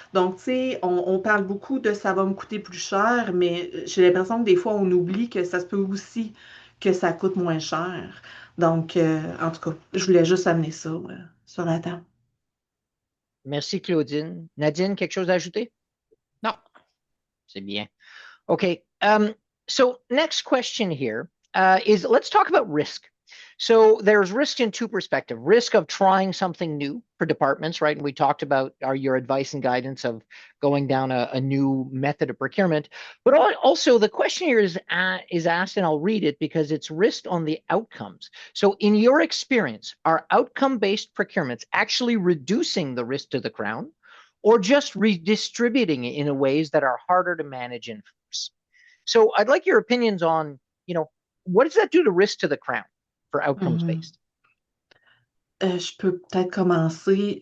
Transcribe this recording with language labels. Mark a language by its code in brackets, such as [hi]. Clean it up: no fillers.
[fr] Donc, on parle beaucoup de ça va me coûter plus cher, mais j'ai l'impression que des fois, on oublie que ça se peut aussi que ça coûte moins cher. Donc, en tout cas, je voulais juste amener ça sur la table. Merci, Claudine. Nadine, quelque chose à ajouter? Non. C'est bien. Okay. [en] So next question here is let's talk about risk. So there's risk in 2 perspectives. Risk of trying something new for departments, right? And we talked about your advice and guidance of going down a new method of procurement. But also the question here is asked, and I'll read it because it's risk on the outcomes. So in your experience, are outcome-based procurements actually reducing the risk to the Crown or just redistributing it in ways that are harder to manage and enforce? So I'd like your opinions on, what does that do to risk to the Crown for outcomes-based? [fr] Je peux peut-être commencer.